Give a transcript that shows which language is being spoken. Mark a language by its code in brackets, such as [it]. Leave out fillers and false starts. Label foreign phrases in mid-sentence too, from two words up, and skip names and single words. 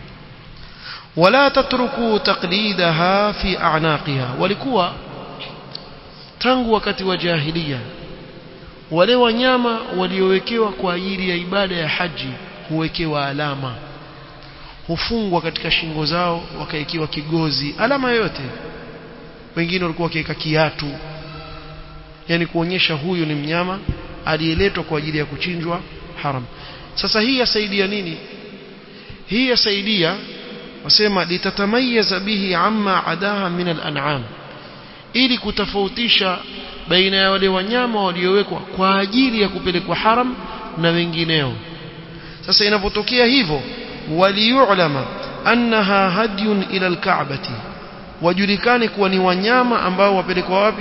[ar] ولا تترك تقليدها في أعناقها, [sw] walikuwa tangu wakati wa jahiliya wale wanyama waliowekewa kwa ajili ya ibada ya haji huwekewa alama, hufungwa katika shingo zao, wakaekiwa kigozi, alama yote. Wengine walikuwa wakiweka kiatu, yani kuonyesha huyu ni mnyama aliyeletwa kwa ajili ya kuchinjwa haram. Sasa hii yasaidia nini? Hii yasaidia, wasema [ar] لتتميز به عما عداها من الأنعام, [sw] ili kutofautisha baina ya wale wanyama waliowekwa kwa ajili ya kupelekwa haram na wengineo. Sasa inapotokea hivyo, [ar] وليعلم أنها هدي إلى الكعبة, [sw] wajulikane kuwa ni wanyama ambao wapelekwa wapi?